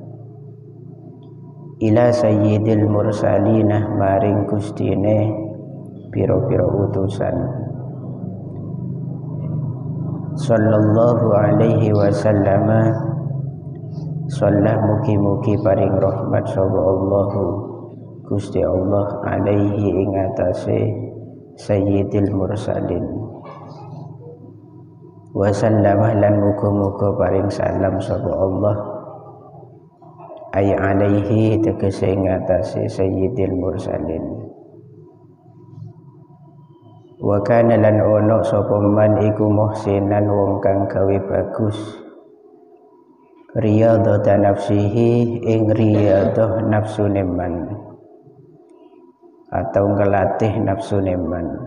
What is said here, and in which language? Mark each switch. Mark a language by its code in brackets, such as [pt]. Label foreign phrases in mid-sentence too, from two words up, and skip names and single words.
[ar] إلى سيد المرسلين [jv] maring gustine pira-pira utusan [ar] صلى الله عليه وسلم صلى الله [jv] mugi-mugi paring rahmat sapa Allahu Gusti Allah alaihi ing atase [ar] سيد المرسلين وسلم [jv] lan muga-muga paring salam sapa Allah ay alaihi tegese ing atase [ar] سيد المرسلين. وكان [jv] lan ono sapa man iku muhsinan wong kang gawe bagus [ar] رياضة نفسه [jv] ing riyadhah nafsune man atau ngelatih nafsune man